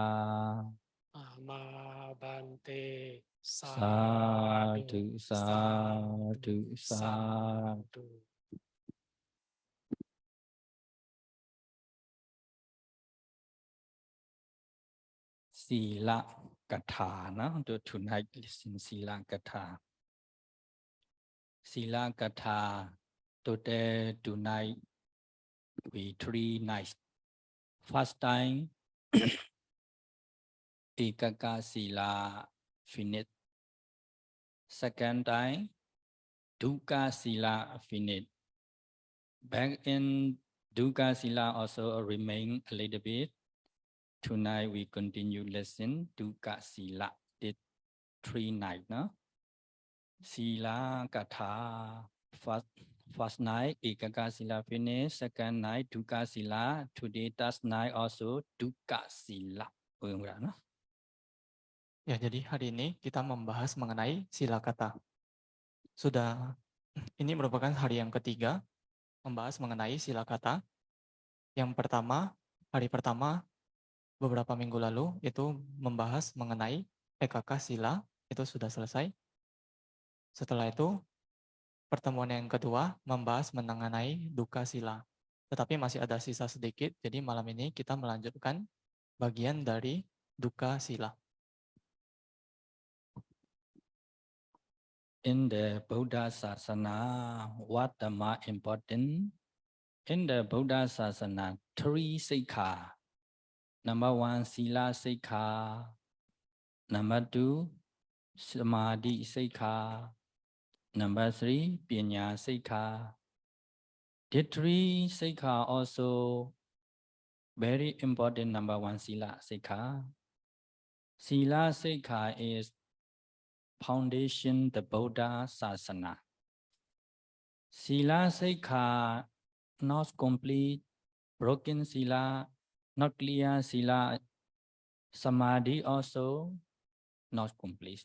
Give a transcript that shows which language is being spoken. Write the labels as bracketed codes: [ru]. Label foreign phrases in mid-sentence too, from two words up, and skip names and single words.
[pi] Amabante သာဓုသာဓုသာ Sadhu. [en] စီလကထာနော် tonight listen စီလကထာ စီလကထာ today tonight we 3 nights first time ဧကကစီလ finish second time ဒုက္ခစီလ finish back in ဒုက္ခစီလ also remain a little bit. Tonight we continue lesson Dukkha Sila. Did 3 nights, no? Sila Katha. First night Ekaka Sila finish. Second night Dukkha Sila. Today last night also Dukkha Sila. No? [id] Ya, jadi hari ini kita membahas mengenai sila kata. Ini merupakan hari yang ketiga membahas mengenai sila kata. Yang pertama, hari pertama beberapa minggu lalu itu membahas mengenai EKK sila, itu sudah selesai. Setelah itu pertemuan yang kedua membahas mengenai dukkha sila. Tetapi masih ada sisa sedikit, jadi malam ini kita melanjutkan bagian dari dukkha sila. [en] In the Buddha Sasana, what Dhamma important? In the Buddha Sasana, 3 Sikha. Number 1, Sila Sikha. Number 2, Samadhi Sikha. Number 3, Panya Sikha. The 3 Sikha also very important. Number 1, Sila Sikha. Sila Sikha is foundation the Buddha Sasana. Sila Sikha not complete, broken Sila, not clear Sila, Samadhi also not complete.